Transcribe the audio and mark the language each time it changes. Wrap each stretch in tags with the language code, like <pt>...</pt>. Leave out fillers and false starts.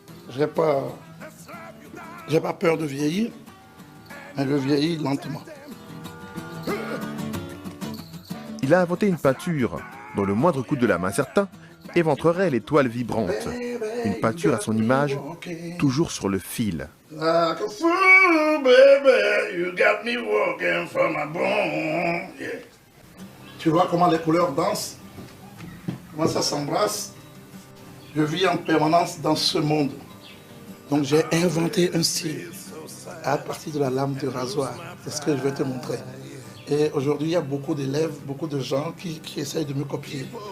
<fr>Je n'ai pas peur de vieillir, mais je vieillis lentement. Il a inventé une peinture dont le moindre coup de la main certain éventrerait les toiles vibrantes. Une peinture à son image, toujours sur le fil.</fr> <en>Like a fool, baby, you got me walking from my bone. Yeah.</en> <fr>Tu vois comment les couleurs dansent, comment ça s'embrasse. Je vis en permanence dans ce monde. Donc j'ai inventé un style à partir de la lame de rasoir. C'est ce que je vais te montrer. Et aujourd'hui, il y a beaucoup d'élèves, beaucoup de gens qui essayent de me copier.</fr>